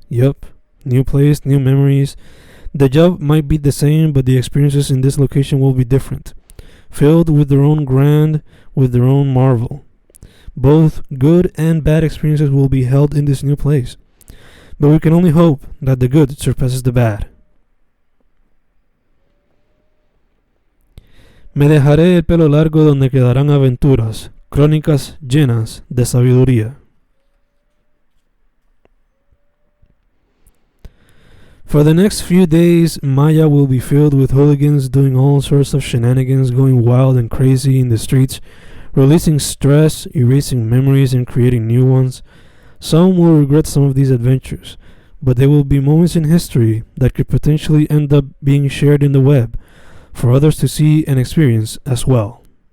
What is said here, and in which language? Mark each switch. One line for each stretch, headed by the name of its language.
English: Yup, new place, new memories. The job might be the same, but the experiences in this location will be different. Filled with their own grand, with their own marvel. Both good and bad experiences will be held in this new place. But we can only hope that the good surpasses the bad.
Spanish: Me dejaré el pelo largo donde quedarán aventuras, crónicas llenas de sabiduría.
English: For the next few days, Maya will be filled with hooligans doing all sorts of shenanigans, going wild and crazy in the streets, releasing stress, erasing memories, and creating new ones. Some will regret some of these adventures, but there will be moments in history that could potentially end up being shared in the web, for others to see and experience as well.